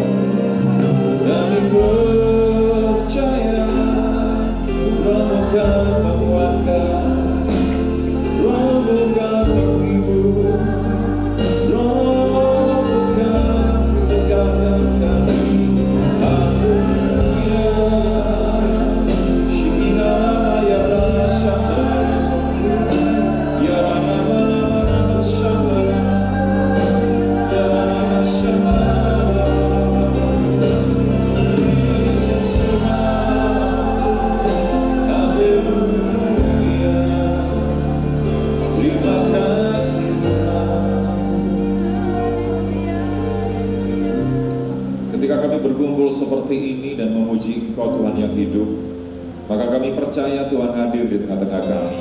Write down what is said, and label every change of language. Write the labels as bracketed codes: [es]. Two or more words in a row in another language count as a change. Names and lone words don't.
[id] Kami percaya Roh-Mu akan menguatkan, Roh-Mu akan menghibur, Roh-Mu akan segarkan kami. Haleluya. Shinarama ya Rama Shama, ya Rama Rama Shama, ya Rama Shama. Yesus Tuhan, haleluya. Terima kasih Tuhan. Ketika kami berkumpul seperti ini dan memuji Engkau Tuhan yang hidup, maka kami percaya Tuhan hadir di tengah-tengah kami.